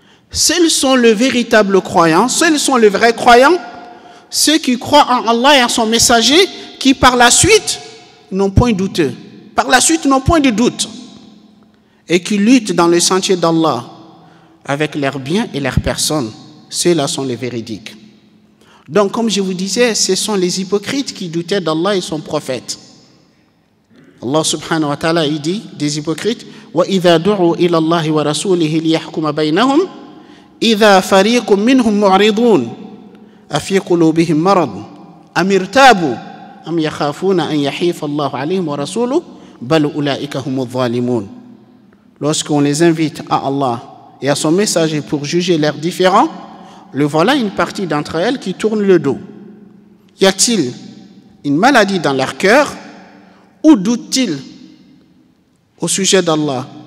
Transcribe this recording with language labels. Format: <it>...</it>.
<fr>Seuls sont les véritables croyants, seuls sont les vrais croyants, ceux qui croient en Allah et en son messager, qui par la suite n'ont point douteux, par la suite n'ont point de doute, et qui luttent dans le sentier d'Allah avec leurs biens et leurs personnes. Ceux-là sont les véridiques. Donc, comme je vous disais, ce sont les hypocrites qui doutaient d'Allah et son prophète.</fr> <ar>Allah subhanahu wa ta'ala,</ar> <fr>il dit des hypocrites,</fr> <ar>وَإِذَا دُعُوا إِلَى اللَّهِ وَرَسُولِهِ لِيَحْكُمَ بَيْنَهُمْ إِذَا فَرِيقٌ مِّنْهُمْ مُعْرِضُونَ أَفِي قُلُوبِهِمْ مَرَضٌ أَمِ ارْتَابُوا أَمْ يَخَافُونَ أَنْ يَحِيفَ اللَّهُ عَلَيْهِمْ وَرَسُولُهُ بَلْ أُولَٰئِكَ هُمُ الظَّالِمُونَ.</ar> <fr>Lorsqu'on les invite à Allah et à son messager pour juger leurs différends, le voilà une partie d'entre elles qui tourne le dos. Y a-t-il une maladie dans leur cœur ou doutent-ils au sujet d'Allah?</fr>